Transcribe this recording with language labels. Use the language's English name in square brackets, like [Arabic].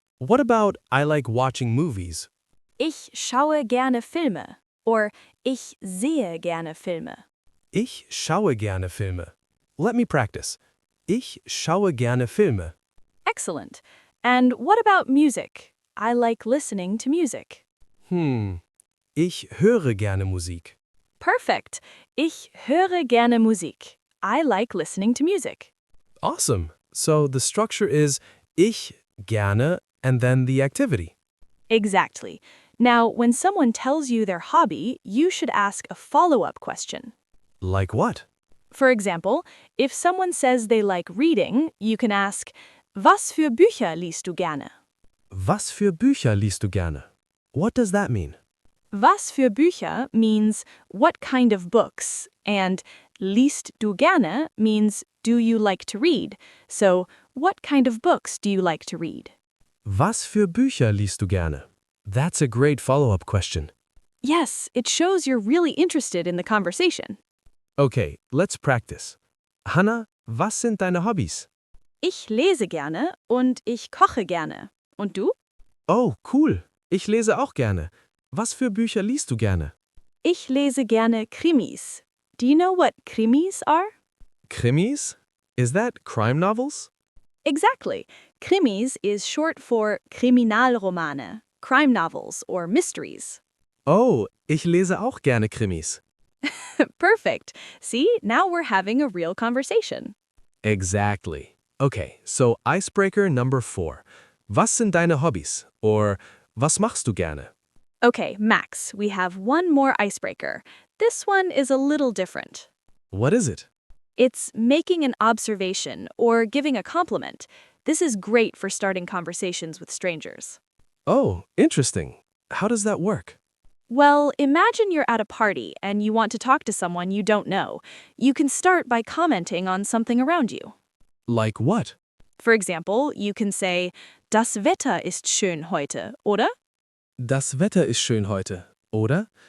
[English] What about I like watching movies? [German] Ich schaue gerne Filme or ich sehe gerne Filme. Ich schaue gerne Filme. [English] Let me practice. [German] Ich schaue gerne Filme. [English] Excellent. And what about music? I like listening to music. [German] Ich höre gerne Musik. Perfect. Ich höre gerne Musik. [English] I like listening to music. Awesome. So the structure is [German] ich gerne [English] and then the activity. Exactly. Now, when someone tells you their hobby, you should ask a follow-up question. Like what? For example, if someone says they like reading, you can ask, [German] Was für Bücher liest du gerne? Was für Bücher liest du gerne? [English] What does that mean? [German] Was für Bücher [English] means what kind of books, and [German] liest du gerne [English] means do you like to read. So, what kind of books do you like to read? [German] Was für Bücher liest du gerne? [English] That's a great follow-up question. Yes, it shows you're really interested in the conversation. Okay, let's practice. [German] Hannah, was sind deine Hobbys? Ich lese gerne und ich koche gerne. Und du? Oh, cool. Ich lese auch gerne. Was für Bücher liest du gerne? Ich lese gerne Krimis. [English] Do you know what Krimis are? Krimis? Is that crime novels? Exactly. Krimis is short for Kriminalromane, crime novels or mysteries. [German] Oh, ich lese auch gerne Krimis. [English] Perfect. See, now we're having a real conversation. Exactly. Okay, so icebreaker number 4. [German] Was sind deine Hobbys? Or was machst du gerne? [English] Okay, Max, we have one more icebreaker. This one is a little different. What is it? It's making an observation or giving a compliment. This is great for starting conversations with strangers. Oh, interesting. How does that work? Well, imagine you're at a party and you want to talk to someone you don't know. You can start by commenting on something around you. Like what? For example, you can say, Das Wetter ist schön heute, oder? [German] Das Wetter ist schön heute, oder?